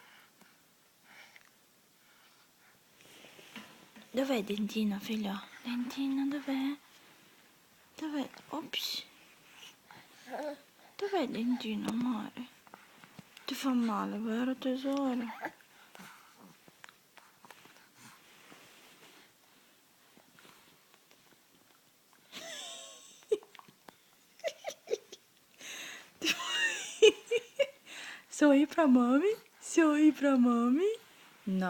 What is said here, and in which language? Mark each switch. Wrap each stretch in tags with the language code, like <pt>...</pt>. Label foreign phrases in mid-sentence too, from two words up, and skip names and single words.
<it>Dov'è Dentino, figlio? Dentino, dov'è? Dov'è? Ops. Dov'è Dentino, amore? Ti fa male, vero tesoro?</it> <pt>Sorri pra mami? Sorri pra mami? No.</pt>